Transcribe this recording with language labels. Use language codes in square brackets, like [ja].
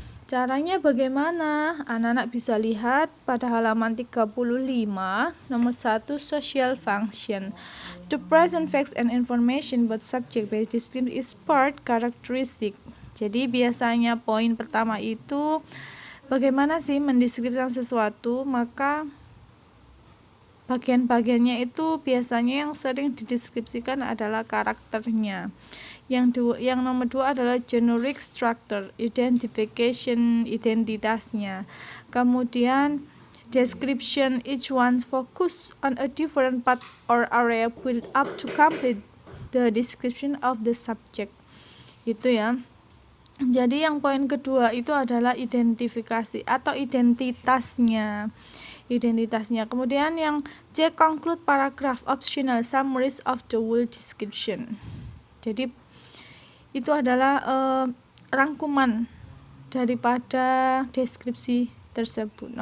[id] Caranya bagaimana? Anak-anak bisa lihat pada halaman 35, nomor 1, social function. [en] To present facts and information about subject-based description is part characteristic. [id] Jadi biasanya poin pertama itu bagaimana sih mendeskripsikan sesuatu, maka bagian-bagiannya itu biasanya yang sering dideskripsikan adalah karakternya. Yang nomor 2 adalah generic structure, identitasnya. [en] Kemudian description, each one focus on a different part or area built up to complete the description of the subject. [id] Itu ya. Jadi yang poin kedua itu adalah identifikasi atau identitasnya. Kemudian yang [en] C, conclude paragraph, optional summaries of the whole description. [id] Jadi itu adalah rangkuman daripada deskripsi tersebut.